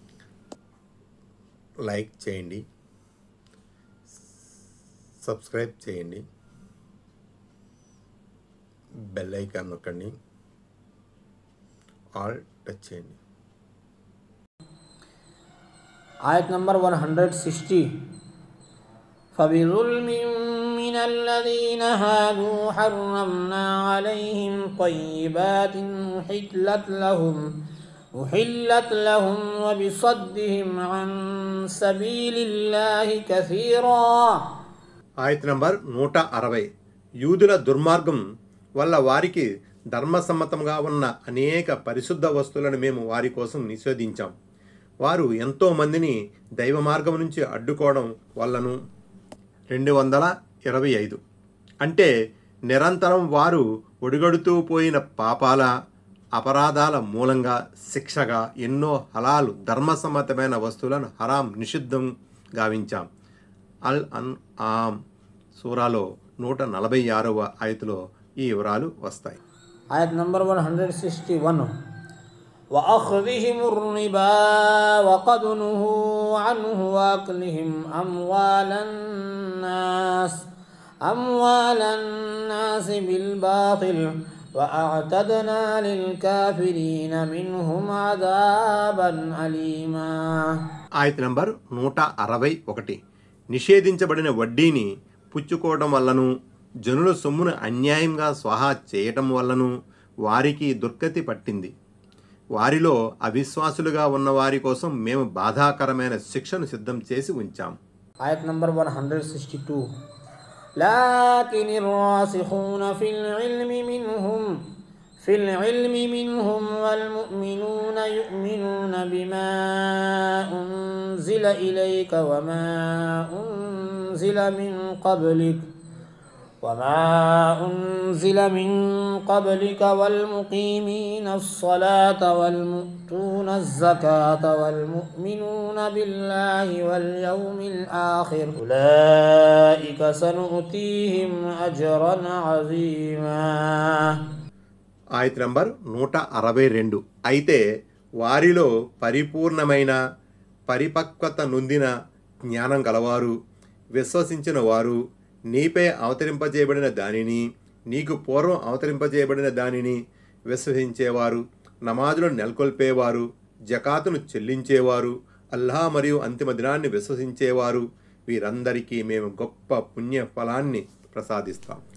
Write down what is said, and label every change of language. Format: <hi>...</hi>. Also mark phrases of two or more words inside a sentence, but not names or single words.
<te>లైక్ చేయండి, సబ్స్క్రైబ్ చేయండి,</te> <en>bell icon</en> <te>నొక్కండి,</te> <en>all touch</en> <te>చేయండి.</te> <hi>आयत नंबर</hi> <ar>160 فبظلم من الذين هادوا حرمنا عليهم طيبات أحلت لهم وبصدهم عن سبيل الله كثيرا.</ar> <te>ఆయత్ నంబర్ 160. యూదుల దుర్మార్గం వల్ల వారికి ధర్మసమ్మతంగా ఉన్న అనేక పరిశుద్ధ వస్తువులను మేము వారి కోసం నిషేధించాం. వారు ఎంతోమందిని దైవ మార్గం నుంచి అడ్డుకోవడం వల్లను 225. అంటే నిరంతరం వారు ఒడిగడుతూ పోయిన పాపాల అపరాధాల మూలంగా శిక్షగా ఎన్నో హలాలు ధర్మసమ్మతమైన వస్తువులను హరాం నిషిద్ధం గావించాం. అల్ అన్ ఆమ్ సూరాలో 146వ ఆయతులో ఈ వివరాలు వస్తాయి.</te> <hi>आयत नंबर</hi> <ar>161 وأخذهم الربا وقد نهوا عنه وأكلهم أموال الناس بالباطل وأعتدنا للكافرين منهم عذابا أليما.</ar> <te>ఆయత్ నంబర్ 161. నిషేధించబడిన వడ్డీని పుచ్చుకోవడం వల్లను జనుల సొమ్మును అన్యాయంగా స్వాహా చేయటం వల్లను వారికి దుర్గతి పట్టింది. వారిలో అవిశ్వాసులుగా ఉన్న వారి కోసం మేము బాధాకరమైన శిక్షను సిద్ధం చేసి ఉంచాం.</te> <hi>आयत नंबर</hi> <ar>162 لكن الراسخون في العلم منهم والمؤمنون يؤمنون بما أنزل إليك وما أنزل من قبلك والمقيمين الصلاة والمؤتون الزكاة والمؤمنون بالله واليوم الآخر أولئك سنؤتيهم أجرا عظيما.</ar> <te>ఆయత్ నంబర్ 162. అయితే వారిలో పరిపూర్ణమైన పరిపక్వత నొందిన జ్ఞానం గలవారు, విశ్వసించిన వారు, నీపై అవతరింపజేయబడిన దానిని, నీకు పూర్వం అవతరింపజేయబడిన దానిని విశ్వసించేవారు, నమాజులు నెలకొల్పేవారు, జకాతును చెల్లించేవారు, అల్లాహ్ మరియు అంతిమ దినాన్ని విశ్వసించేవారు, వీరందరికీ మేము గొప్ప పుణ్య ఫలాన్ని ప్రసాదిస్తాం.</te>